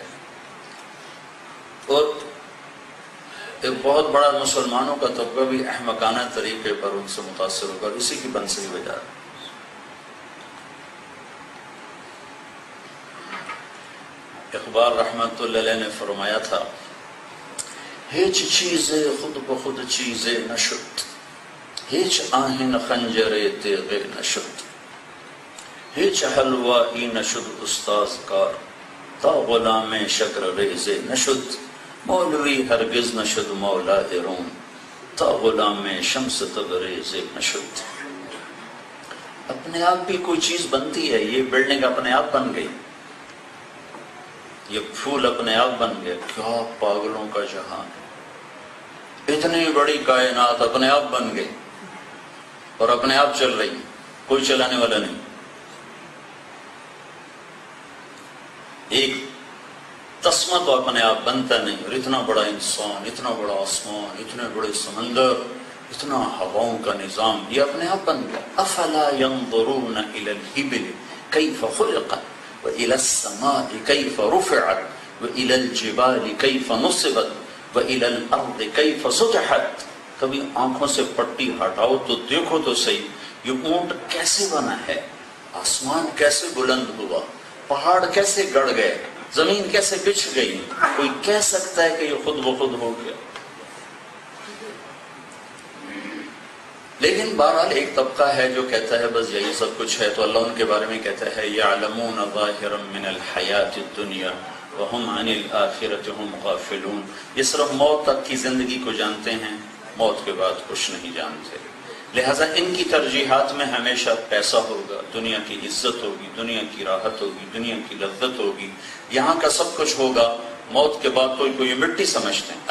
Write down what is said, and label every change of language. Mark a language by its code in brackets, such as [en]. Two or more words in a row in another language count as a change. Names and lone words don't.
[ur] اور ایک بہت بڑا مسلمانوں کا طبقہ بھی احمقانہ طریقے پر ان سے متاثر ہو کر اسی کی بنسلی بجا رہا ہے۔ اقبال رحمت اللہ علیہ نے فرمایا تھا، [fa] ہیچ چیز خود بخود چیز نشد، ہیچ آہن خنجر تیغ نشد، ہیچ حلوائی نشد استاذ کار، تا غلام شکر ریز نشد، مولوی ہرگز نشد مولا روم، تا غلام شمس تبریز نشد۔ [ur] اپنے آپ بھی کوئی چیز بنتی ہے، یہ بلڈنگ اپنے آپ بن گئی، یہ پھول اپنے آپ بن گئے، کیا پاگلوں کا جہان ہے، اتنی بڑی کائنات اپنے آپ بن گئی اور اپنے آپ چل رہی، کوئی چلانے والا نہیں۔ ایک تسمہ تو اپنے آپ بنتا نہیں، اور اتنا بڑا انسان، اتنا بڑا آسمان، اتنے بڑے سمندر، اتنا ہواؤں کا نظام، یہ اپنے آپ بن گیا۔ [ar] افلا ينظرون الى الابل كيف خلقت وإلى السماء كيف رفعت وإلى الجبال كيف نصبت وإلى الأرض كيف سطحت۔ [ur] کبھی آنکھوں سے پٹی ہٹاؤ تو دیکھو تو صحیح، یہ اونٹ کیسے بنا ہے، آسمان کیسے بلند ہوا، پہاڑ کیسے گڑ گئے، زمین کیسے بچھ گئی، کوئی کہہ سکتا ہے کہ یہ خود بخود ہو گیا؟ لیکن بہرحال ایک طبقہ ہے جو کہتا ہے بس یہی سب کچھ ہے، تو اللہ ان کے بارے میں کہتا ہے [ar] یعلمون ظاہرا من الحیات الدنیا وہم عن الآخرۃ ہم غافلون، [ur] یہ صرف موت تک کی زندگی کو جانتے ہیں، موت کے بعد کچھ نہیں جانتے، لہٰذا ان کی ترجیحات میں ہمیشہ پیسہ ہوگا، دنیا کی عزت ہوگی، دنیا کی راحت ہوگی، دنیا کی لذت ہوگی، یہاں کا سب کچھ ہوگا، موت کے بعد تو یہ مٹی سمجھتے ہیں۔